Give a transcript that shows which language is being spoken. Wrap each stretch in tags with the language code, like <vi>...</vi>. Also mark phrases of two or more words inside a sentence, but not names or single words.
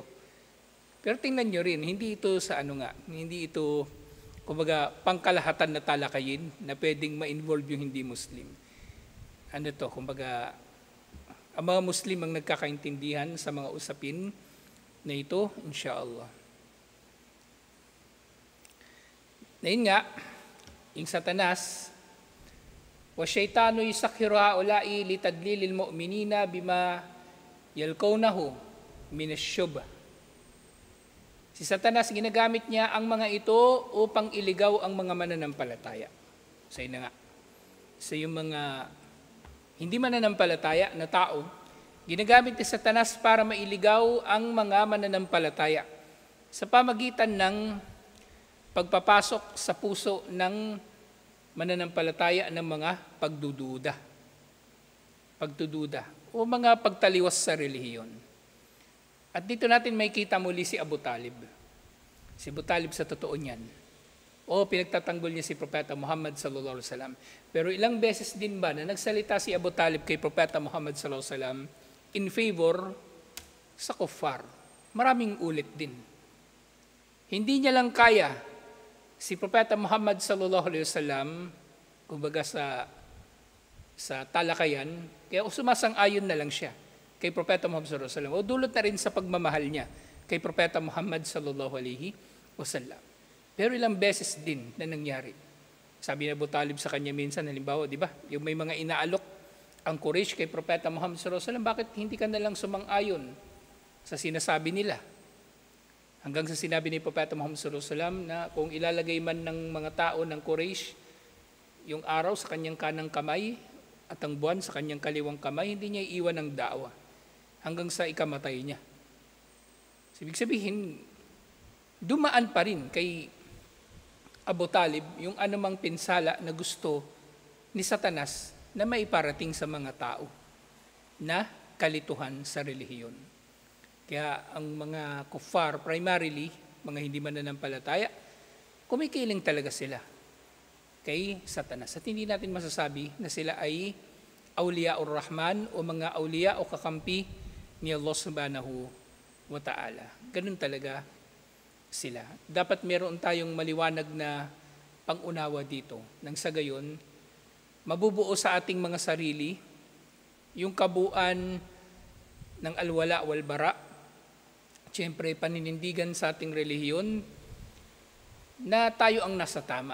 <tl>Pero tingnan nyo rin, hindi ito hindi ito kumbaga pangkalahatan na talakayin na pwedeng ma-involve yung hindi Muslim. Kumbaga ang mga Muslim ang nagkakaintindihan sa mga usapin na ito, insyaAllah. Ngayon nga, yung Satanas,</tl> <ar>وَالشَّيْطَانُ يُسَخِّرُ هَؤُلَاءِ لِتَدْلِيلِ الْمُؤْمِنِينَ بِمَا يَلْقَوْنَهُ مِنَ الشُّبْهِ.</ar> <tl>Si Satanas, ginagamit niya ang mga ito upang iligaw ang mga mananampalataya. So yun na nga. So yung mga hindi mananampalataya na tao, ginagamit ni Satanas para mailigaw ang mga mananampalataya sa pamagitan ng pagpapasok sa puso ng mananampalataya ng mga pagdududa o mga pagtaliwas sa relihiyon. At dito natin makikita muli si Abu Talib. Si Abu Talib sa totoo niyan. Pinagtatanggol niya si Propeta Muhammad</tl> <ar>صلى الله عليه وسلم.</ar> <tl>Pero ilang beses din ba na nagsalita si Abu Talib kay Propeta Muhammad</tl> <ar>صلى الله عليه وسلم</ar> <en>in favor</en> <tl>sa kuffar? Maraming ulit din. Hindi niya lang kaya si Propeta Muhammad</tl> <ar>صلى الله عليه وسلم,</ar> <tl>kumbaga sa talakayan, kaya sumasang-ayon na lang siya kay Propeta Muhammad</tl> <ar>صلى الله عليه وسلم.</ar> <tl>Dulot na rin sa pagmamahal niya kay Propeta Muhammad</tl> <ar>صلى الله عليه وسلم.</ar> <tl>Pero ilang beses din na nangyari. Sabi ni Abu Talib sa kanya minsan, halimbawa, di ba, yung may mga inaalok ang Quraysh kay Propeta Muhammad</tl> <ar>صلى الله عليه وسلم,</ar> <tl>bakit hindi ka na lang sumang-ayon sa sinasabi nila? Hanggang sa sinabi ni Propeta Muhammad</tl> <ar>صلى الله عليه وسلم</ar> <tl>na kung ilalagay man ng mga tao ng Quraysh yung araw sa kanyang kanang kamay at ang buwan sa kanyang kaliwang kamay, hindi niya iiwan ng da'wa hanggang sa ikamatay niya. So, ibig sabihin, dumaan pa rin kay Abu Talib yung anumang pinsala na gusto ni Satanas na maiparating sa mga tao na kalituhan sa relihiyon. Kaya ang mga kuffar, primarily, mga hindi mananampalataya, kumikiling talaga sila kay Satanas. At hindi natin masasabi na sila ay</tl> <ar>أولياء الرحمن</ar> <tl>o mga awliya o kakampi ni Allah</tl> <ar>سبحانه وتعالى.</ar> <tl>Ganun talaga sila. Dapat meron tayong maliwanag na pangunawa dito. Nang sa gayon, mabubuo sa ating mga sarili yung kabuuan ng</tl> <ar>الولاء والبراء.</ar> <tl>Siyempre, paninindigan sa ating relihiyon na tayo ang nasa tama.</tl>